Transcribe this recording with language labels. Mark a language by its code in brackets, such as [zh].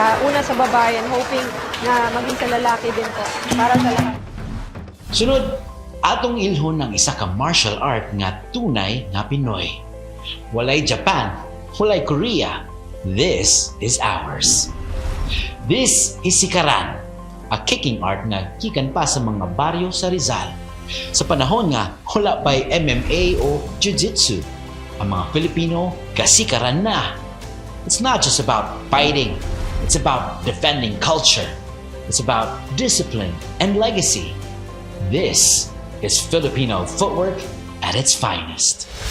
[tl] Una sa babae and hoping na maging sa lalaki din po. Para sa lahat. [ceb] Sunod, atong ilhon ng isa ka martial art nga tunay nga Pinoy. [en] Walay Japan, walay Korea. This is ours. This is Sikaran, [ceb] a kicking art nga gikan pa sa mga baryo sa Rizal. Sa panahon nga wala pa'y MMA o Jiu-Jitsu, ang mga Filipino kasikaran na. [en] It's not just about fighting, it's about defending culture. It's about discipline and legacy. This is Filipino footwork at its finest.